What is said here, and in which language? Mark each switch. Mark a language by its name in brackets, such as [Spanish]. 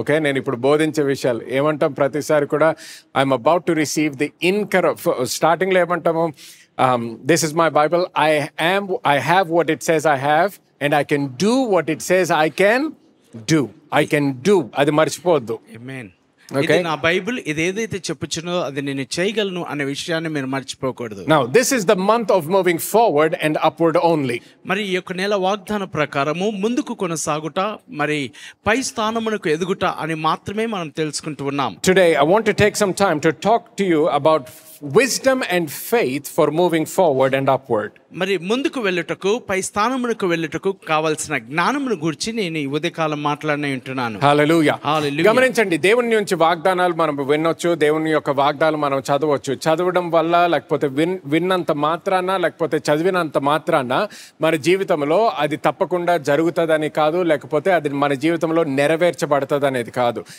[Telugu] Okay, నేను ఇప్పుడు బోధించే విషయాలు ఏమంటాం ప్రతిసారి కూడా, [English] I'm about to receive [Telugu] the స్టార్టింగ్లో ఏమంటాము, [English] this is my Bible, I have what it says I have and I can do [Telugu] what it says I can do. అది మర్చిపోవద్దు. ఆమేన్. ఇది నా బైబిల్, ఇది ఏదైతే చెప్పుచునో అది నేను చేయగలను అనే విషయాన్ని మీరు మర్చిపోకూడదు. [English] Now this is the month of moving forward and upward only. [Telugu] మరి ఈ యొక్క నెల వాగ్దాన ప్రకారము ముందుకు కొనసాగుట, మరి పై స్థానమునకు ఎదుగుట అని మాత్రమే మనం తెలుసుకుంటూ ఉన్నాం. [English] Today I want to take some time to talk to you about wisdom and faith for moving forward and upward. [Telugu] మరి ముందుకు వెళ్ళుటకు, పై స్థానమునకు వెళ్ళుటకు కావాల్సిన జ్ఞానమును గురించి నేను ఈ ఉదయకాలం మాట్లాడనే ఉంటున్నాను. హల్లెలూయా. హల్లెలూయా. గమనించండి, దేవుని నుంచి వాగ్దానాలు మనం వినొచ్చు, దేవుని యొక్క వాగ్దానాలు మనం చదవచ్చు. చదవడం వల్ల, లేకపోతే విన్నంత మాత్రాన, లేకపోతే చదివినంత మాత్రాన మన జీవితంలో అది తప్పకుండా జరుగుతుందని కాదు, లేకపోతే అది మన జీవితంలో నెరవేర్చబడుతుంది అనేది కాదు.